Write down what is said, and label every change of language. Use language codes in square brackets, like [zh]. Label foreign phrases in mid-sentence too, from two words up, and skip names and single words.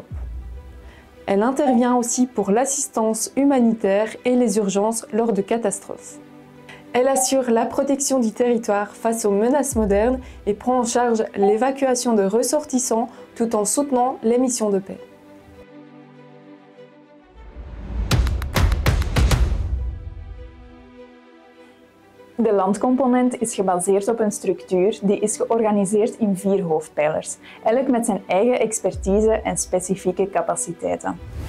[fr] Elle intervient aussi pour l'assistance humanitaire et les urgences lors de catastrophes. Elle assure la protection du territoire face aux menaces modernes et prend en charge l'évacuation de ressortissants tout en soutenant les missions de paix. [nl] De landcomponent is gebaseerd op een structuur die is georganiseerd in 4 hoofdpijlers, elk met zijn eigen expertise en specifieke capaciteiten.